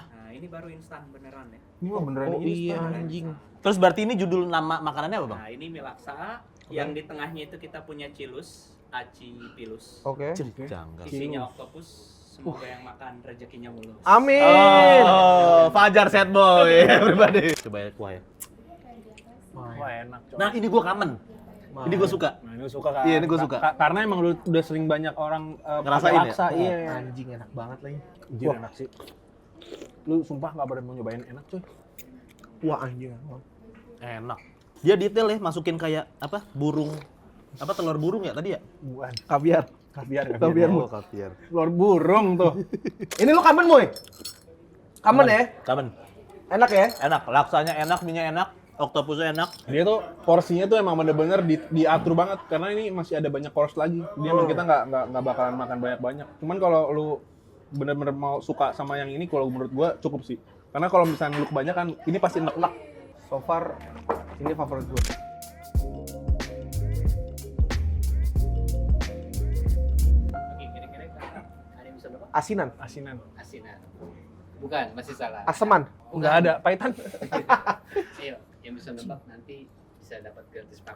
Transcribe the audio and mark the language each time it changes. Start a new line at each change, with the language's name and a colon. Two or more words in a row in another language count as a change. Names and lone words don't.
Indonesian: Nah, ini baru instan beneran ya. Ini mah beneran oh ini. iya anjing. Terus berarti ini judul nama makanannya apa bang? Nah, ini mie laksa. Yang di tengahnya itu kita punya cilus, aci pilus. Oke. Janggal. Isinya oktopus. Semoga yang makan rezekinya mulus. Amin.
English: Oh, Fajar set boy, everybody.
Indonesian: Coba ya kuah ya. Wah enak. Cok. Nah ini gue kangen. Ini gue suka. Nah, ini suka kan? Iya, ini gua suka. Karena emang udah sering banyak orang Ngerasain pakai ya? laksa, iya. Anjing enak banget lagi. Anjir enak sih. Lu sumpah nggak pada mau nyobain enak cuy. Wah anjing enak banget. Enak. Dia detail ya, masukin kayak apa? Burung. Apa telur burung ya tadi ya? Bukan. Kaviar. Kaviar. Kaviar. Oh, kaviar. Telur burung tuh. Ini lu kamen, Moy? Kamen ya? Kamen. Enak ya? Enak. Laksanya enak, minyak enak, oktopusnya enak. Dia tuh porsinya tuh emang bener-bener diatur banget karena ini masih ada banyak course lagi. Dia emang kita nggak bakalan makan banyak-banyak. Cuman kalau lu bener-bener mau suka sama yang ini, kalau menurut gua cukup sih. Karena kalau misalnya lu kebanyakan, ini pasti enak-enak.
English: So far,
Indonesian: ini favorit gue. Oke, kira-kira ada yang bisa nebak? Asinan, Asinan. Asinan. Bukan, masih salah. aseman. Nggak ada, pahitan. Ayo, yang bisa nebak nanti bisa dapat gratis paket.